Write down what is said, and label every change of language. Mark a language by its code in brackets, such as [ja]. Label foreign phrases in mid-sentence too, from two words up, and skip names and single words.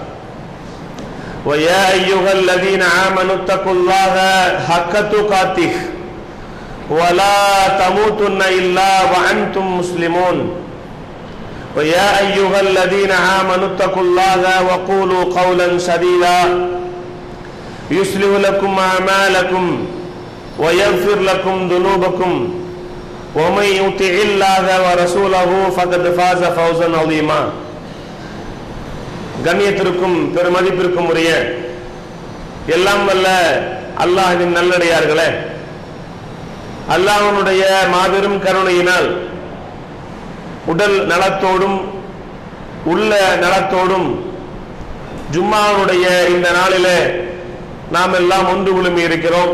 [ar] ويا أيها الذين آمنوا اتقوا الله حق تقاته ولا تموتن إلا وأنتم مسلمون ويا أيها الذين آمنوا اتقوا الله وقولوا قولا سديدا يصلح لكم أعمالكم ويغفر لكم ذنوبكم ومن يطع الله ورسوله فقد فاز فوزا عظيما [ta] கண்ணியத்திற்கும் பெருமதிப்பிற்கும் உரிய எல்லாம் வல்ல அல்லாஹ்வின் நல்லடியார்களே, அல்லாஹ்வுடைய மாபெரும் கருணையினால் உடல் நலத்தோடும் உள்ள நலத்தோடும் ஜும்மாவுடைய இந்த நாளிலே நாம் எல்லாம் ஒன்று குழுமி இருக்கிறோம்.